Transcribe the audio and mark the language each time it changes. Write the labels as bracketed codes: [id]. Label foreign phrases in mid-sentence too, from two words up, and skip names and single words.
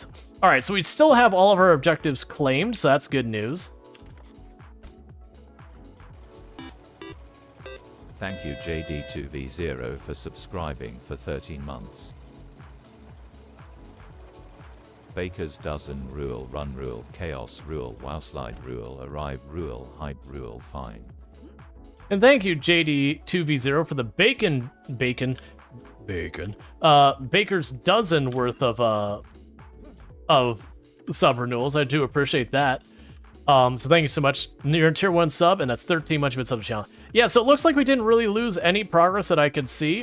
[en] All right, so we still have all of our objectives claimed, so that's good news. Thank you JD2V0 for subscribing for 13 months. Baker's Dozen Rual, Run Rual, Chaos Rual, Wowslide Rual, Arrive Rual, Hype Rual, Fine. And thank you JD2V0 for the Baker's Dozen worth of sub renewals. I do appreciate that. So thank you so much. You're a tier 1 sub, and that's 13 much of it sub channel. Yeah, so it looks like we didn't really lose any progress that I could see.